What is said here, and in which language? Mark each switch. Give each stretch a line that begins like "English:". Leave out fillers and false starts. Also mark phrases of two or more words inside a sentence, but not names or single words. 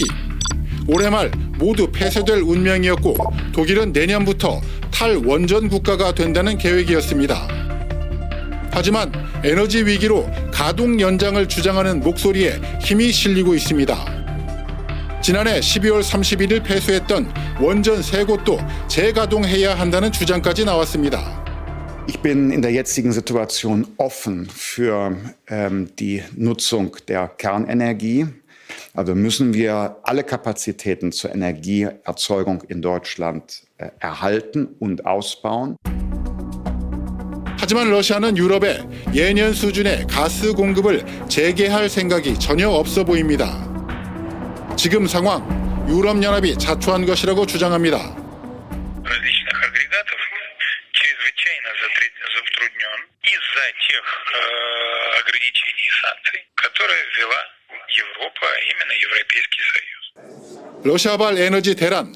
Korean: 올해 말 모두 폐쇄될 운명이었고 독일은 내년부터 탈원전 국가가 된다는 계획이었습니다. 하지만 에너지 위기로 가동 연장을 주장하는 목소리에 힘이 실리고 있습니다. 지난해 12월 31일 폐쇄했던 원전 3곳도 재가동해야 한다는 주장까지 나왔습니다.
German: Ich bin in der jetzigen Situation offen für die Nutzung der Kernenergie. Also müssen wir alle Kapazitäten zur Energieerzeugung in Deutschland erhalten und ausbauen.
Korean: 하지만 러시아는 유럽에 예년 수준의 가스 공급을 재개할 생각이 전혀 없어 보입니다. 지금 상황, 유럽연합이 자초한 것이라고 주장합니다. 러시아발 에너지 대란.